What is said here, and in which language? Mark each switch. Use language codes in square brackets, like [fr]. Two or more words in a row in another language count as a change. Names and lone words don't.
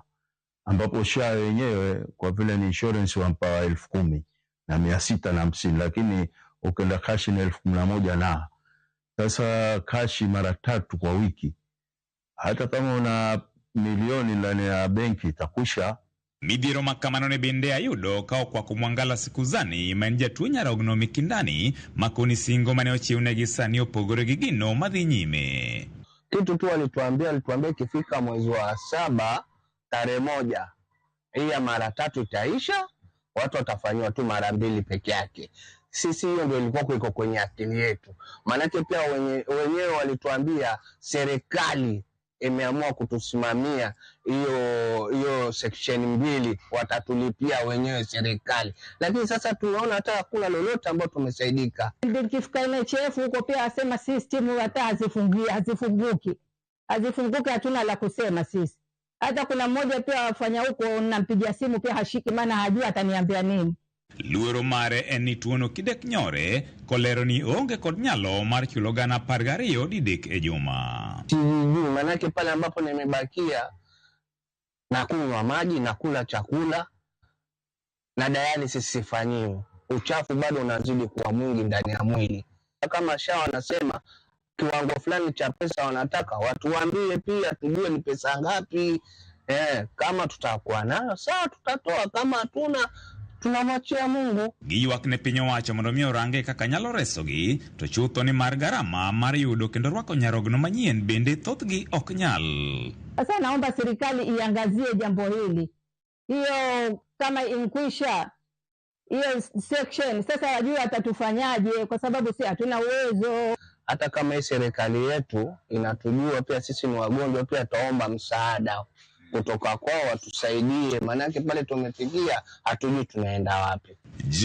[sw] Ambapo SHA yenyewe kwa vile ni insurance wampa 10,650, lakini ukienda kashi ni 11,000 na. Sasa kashi mara 3 kwa wiki. Hata kama una milioni ndani ya benki itakusha. [luo] Midhiero makamano ne bende ayudo ka kwa kumwangala siku zani ma en jatuo nyarogno mikindani makoni singo mane ochiwnegi sani opogore gi gino madhi nyime. [sw] Kitu tu alituambia ikifika mwezi wa 7 tarehe 1 hii ya mara 3 itaisha, watu watafanywa tu mara 2 peke yake. Sisi hiyo ndio ilikuwa iko kwenye akili yetu. Maanake pia wenyewe walituambia serikali imeamua kutusimamia hiyo section 2 watatulipia wenyewe serikali. Lakini sasa tunaona hata hakuna lolote ambalo tumesaidika. Nikifika NHF huko pia asema system hata hazifunguki. Hazifunguki, hatuna la kusema sisi. Hata kuna mmoja pia wafanya huko nampigia simu pia hashiki maana hajui ataniambia nini. [luo] Luoro mare eni tuono kidek nyore kolero ni onge kod nyalo mar chulo gana 12 didek e juma. [sw] Manake pale ambapo nimebakia na kunywa maji na kula chakula na dialysis sifanyiwi. Uchafu bado unazidi kuwa mwingi ndani ya mwili. Kama SHA wanasema kiwango fulani cha pesa wanataka watuambie pia tujue ni pesa ngapi. Kama tutakuwa nayo sawa tutatoa, kama hatuna tunamwachia Mungu. [luo] Giywak ne piny owacho mondo mi orange kaka nyalo resogi to chutho ni mar garama mar yudo kendo rwako nyarogno manyien bende thothgi ok nyal. [sw] Sasa naomba serikali iangazie jambo hili. Hiyo kama inkwisha hiyo section sasa wajua atatufanyaje kwa sababu si hatuna uwezo. Hata kama hii serikali yetu inatujua pia sisi ni wagonjwa, pia taomba msaada kutoka kwao watusaidie, manake pale tumefikia hatujui tunaenda wapi.